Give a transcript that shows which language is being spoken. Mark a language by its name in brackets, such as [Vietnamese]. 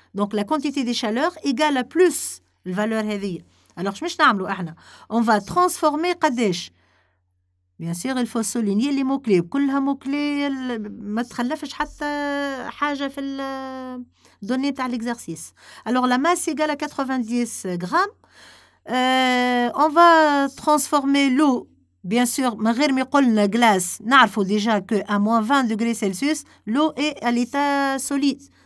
[French] Donc, la quantité de chaleur égale à plus la valeur هذه. Alors, on va transformer [Arabic] قداش. [French] Bien sûr, il faut souligner les mots-clés. [Arabic] كلها mots-clés ما تخلفش حتى حاجة في الدونnées تاع l'exercice. [French] Alors, la masse égale à 90 grammes. On va transformer l'eau, bien sûr, la glace, nous déjà qu'à moins 20 degrés Celsius, l'eau est à l'état solide.